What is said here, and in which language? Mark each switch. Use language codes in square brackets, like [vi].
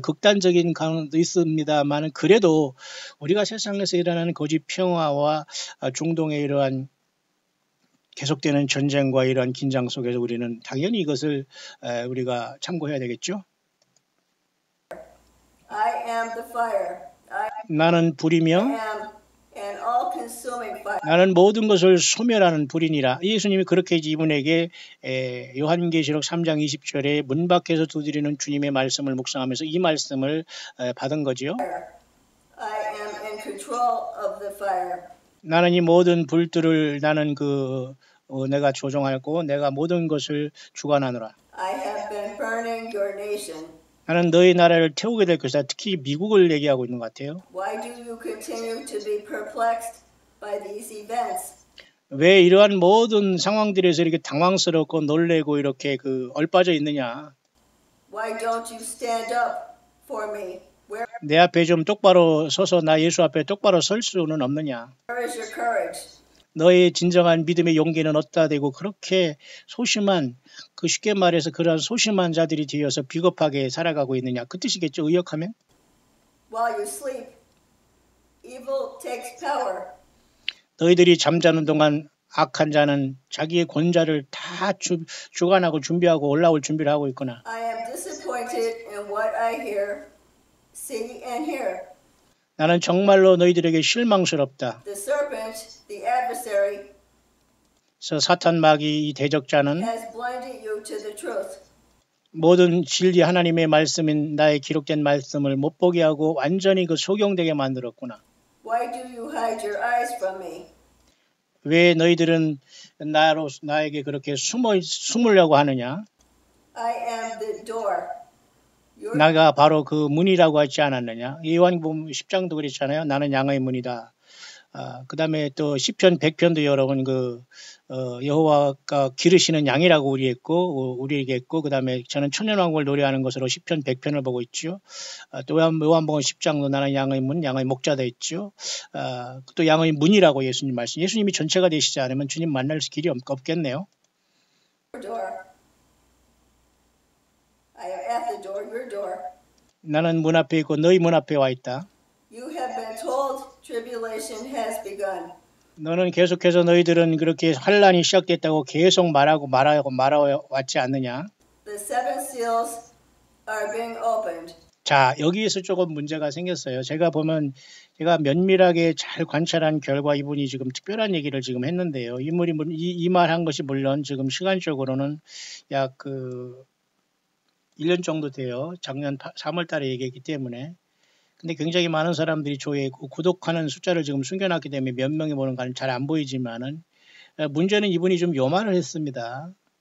[ko] 극단적인 강도 있습니다만 그래도 우리가 세상에서 일어나는 거짓 평화와 중동의 이러한 계속되는 전쟁과 이러한 긴장 속에서 우리는 당연히 이것을 우리가 참고해야 되겠죠. [en] I am the fire. I [ko] 나는 불이며 [en] am an all-consuming fire. [ko] 나는 모든 것을 소멸하는 불이니라. 예수님이 그렇게 이분에게 요한계시록 3장 20절에 문 밖에서 두드리는 주님의 말씀을 묵상하면서 이 말씀을 받은 거지요. [en] I am in control of the fire. [ko] 나는 이 모든 불들을 나는 내가 조종하고 내가 모든 것을 주관하노라. [en] I have been burning your nation. [ko] 나는 너희 나라를 태우게 될 것이다. 특히 미국을 얘기하고 있는 것 같아요. [en] Why do you continue to be perplexed by these events? [ko] 왜 이러한 모든 상황들에서 이렇게 당황스럽고 놀래고 이렇게 얼빠져 있느냐. [en] Why don't you stand up for me? Where [ko] 내 앞에 좀 똑바로 서서 나 예수 앞에 똑바로 설 수는 없느냐. [en] is your courage? [ko] 너의 진정한 믿음의 용기는 어디다 대고 그렇게 소심한 쉽게 말해서 그러한 소심한 자들이 되어서 비겁하게 살아가고 있느냐. 그 뜻이겠죠. 의역하면. [en] While you sleep, evil takes power. [ko] 너희들이 잠자는 동안 악한 자는 자기의 권좌를 다 주관하고 준비하고 올라올 준비를 하고 있구나. [en] I am disappointed in what I hear, see, and hear. [ko] 나는 정말로 너희들에게 실망스럽다. [en] The serpent, the adversary, [ko] 그래서 사탄 마귀 이 대적자는 [en] has blinded you to the truth. [ko] 모든 진리 하나님의 말씀인 나의 기록된 말씀을 못 보게 하고 완전히 소경되게 만들었구나. [en] Why do you hide your eyes from me? [ko] 왜 너희들은 나에게 그렇게 숨으려고 하느냐? [en] I am the door. Your [ko] 나가 바로 그 문이라고 하지 않았느냐? 요한복음 10장도 그랬잖아요. 나는 양의 문이다. 그 다음에 또 시편 100편도 여러분 여호와가 기르시는 양이라고 우리에게 했고 그 다음에 저는 천년왕국을 노래하는 것으로 시편 100편을 보고 있죠. 또 요한복음 10장도 나는 양의 문, 양의 목자다 있죠. 또 양의 문이라고 예수님 말씀. 예수님이 전체가 되시지 않으면 주님 만날 길이 없겠네요. [en] door. I am at the door, your door. [ko] 나는 문 앞에 있고 너희 문 앞에 와 있다. [en] You have been told tribulation has begun. [ko] 너는 계속해서 너희들은 그렇게 환란이 시작됐다고 계속 말하고 왔지 않느냐? [en] The seven seals are being opened. [ko] 자, 여기에서 조금 문제가 생겼어요. 제가 면밀하게 잘 관찰한 결과 이분이 지금 특별한 얘기를 지금 했는데요. 이 말한 것이 물론 지금 시간적으로는 약 1년 정도 돼요. 작년 3월 달에 얘기했기 때문에. 근데 굉장히 많은 사람들이 구독하는 숫자를 지금 숨겨놨기 때문에 몇 명이 보는가는 잘 안 보이지만은 문제는 이분이 좀 요 말을 했습니다.